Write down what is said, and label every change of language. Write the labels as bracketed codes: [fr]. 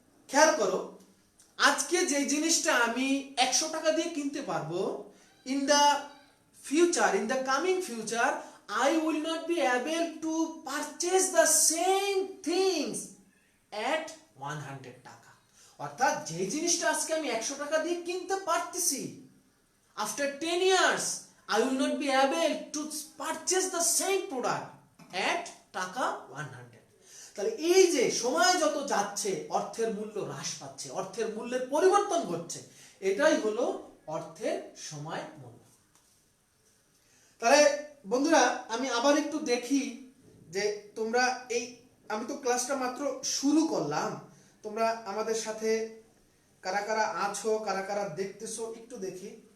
[bn] খেয়াল করো, আজকে যে জিনিসটা আমি 100 টাকা দিয়ে কিনতে পারবো, [en] In the future, in the coming future, I will not be able to purchase the same things at 100 টাকা। [bn] অর্থাৎ যে জিনিসটা আজকে আমি 100 টাকা দিয়ে কিনতে পারতেছি, [en] after 10 years I will not be able to purchase the same product at টাকা 100। [bn] তাহলে এই যে সময় যত যাচ্ছে অর্থের মূল্য হ্রাস পাচ্ছে, অর্থের মূল্যের পরিবর্তন ঘটছে, এটাই হলো অর্থের সময় মূল্য। তাহলে বন্ধুরা আমি আবার একটু দেখি যে তোমরা এই, আমি তো ক্লাসটা মাত্র শুরু করলাম, তোমরা আমাদের সাথে কারা কারা আছো, কারা কারা দেখতেছো একটু দেখি।